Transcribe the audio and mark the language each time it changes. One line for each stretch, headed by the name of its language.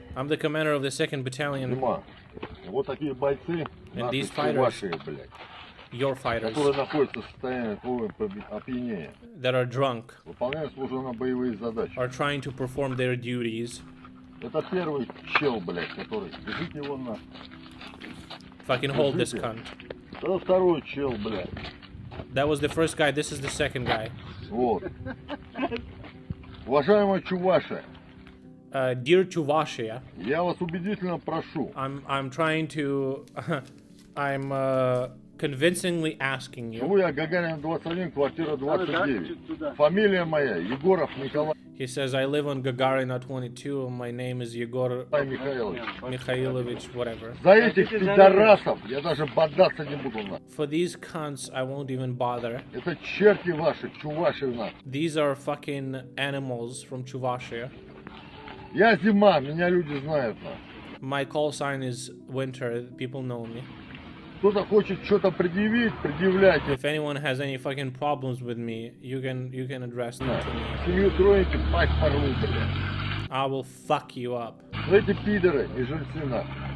English: I'm the commander of the 2nd battalion.
Russian: Вот такие бойцы,
English: and these
Russian: наши
English: fighters,
Russian: ваши, блядь,
English: your fighters,
Russian: которые находятся в состоянии опьянения,
English: that are drunk,
Russian: выполняют служебно-боевые задачи.
English: are trying to perform their duties.
Russian: Это первый чел, блядь, который... Держите его на...
English: Fucking hold this cunt.
Russian: Это второй чел, блядь.
English: That was the first guy, this is the second guy.
Russian: Вот. Уважаемая Чувашия.
English: Dear Chuvashia.
Russian: Я вас убедительно прошу.
English: I'm trying to... I'm convincingly asking you.
Russian: Живу я Гагарина 21, квартира 29. Фамилия моя Егоров Николай.
English: He says, I live on Gagarina 22, my name is Yegor Mikhailovich, whatever.
Russian: За этих пидорасов я даже бодаться не буду.
English: For these cunts, I won't even bother.
Russian: Это черти ваши, Чувашина.
English: These are fucking animals from Chuvashia.
Russian: Я зима, меня люди знают.
English: My call sign is winter, people know me.
Russian: Кто-то хочет что-то предъявить, предъявляйте.
English: If anyone has any fucking problems with me, you can address them to me.
Russian: Семью троете, пасть порву, блядь.
English: I will fuck you up.
Russian: Эти пидоры и жильцы нахуй.